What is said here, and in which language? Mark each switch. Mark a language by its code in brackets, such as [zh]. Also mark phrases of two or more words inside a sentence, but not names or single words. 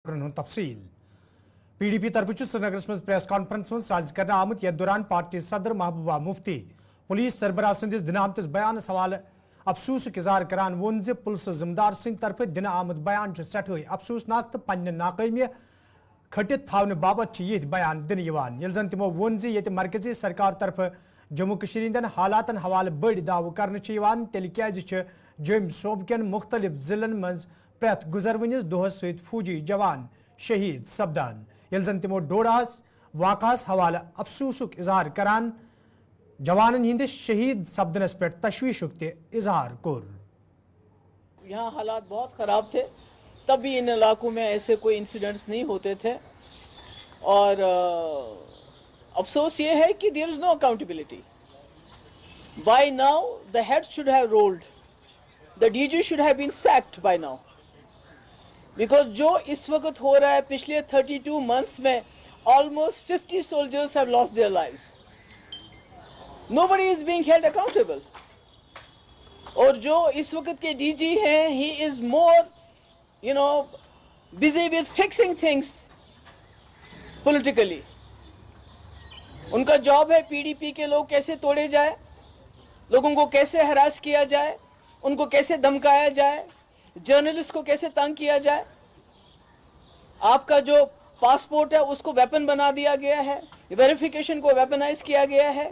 [ks] तफसील PDP तरफ श्रीनगर मज प्रेस कॉन्फ्रेंस साज कर आमुत यथ दौरान पार्टी सदर महबूबा मुफ्ती पुलिस सरबराह सदिस दिन आमतिस बयान हवाले अफसूस इजहार करान वोन जे पुलिस जिम्मेदार सिंह तरफ दिन आमुत बयान सठे अफसूसनाक तो पन्ने नाकामी खटित थावने बाबत ये बयान दिन यल जन तमो वोन जे ये मरकजी सरकार तरफ जम्मू कश्मीर हंदन हालातन हवाले बड़ दाव कर तेल क्या जम सोबकन मुख्तलिफ जिलन मज प्रत गुजरवनिस दोहस सहित फौजी जवान शहीद सपदान यल जन तमो डोडास वाकस हवाले अफसूसुक इजहार करान जवानन हिंदिस शहीद सपदनस पे तशवीशुक ते इजहार कोर। [hi] यहाँ हालात बहुत ख़राब थे, तब भी इन इलाकों में ऐसे कोई इंसिडेंट्स नहीं होते थे और अफसोस ये है कि [en] there is no accountability. By now the head should have rolled, the DG should have been sacked by now, because [hi] जो इस वक्त हो रहा है पिछले 32 मंथ्स में [en] almost 50 soldiers have lost their lives. Nobody is being held accountable. [hi] और जो इस वक्त के डीजी हैं, [en] he is more, busy with fixing things politically. [hi] उनका जॉब है पीडीपी के लोग कैसे तोड़े जाए, लोगों को कैसे हरास किया जाए, उनको कैसे धमकाया जाए, जर्नलिस्ट को कैसे तंग किया जाए। आपका जो पासपोर्ट है उसको वेपन बना दिया गया है, वेरिफिकेशन को वेपनाइज किया गया है।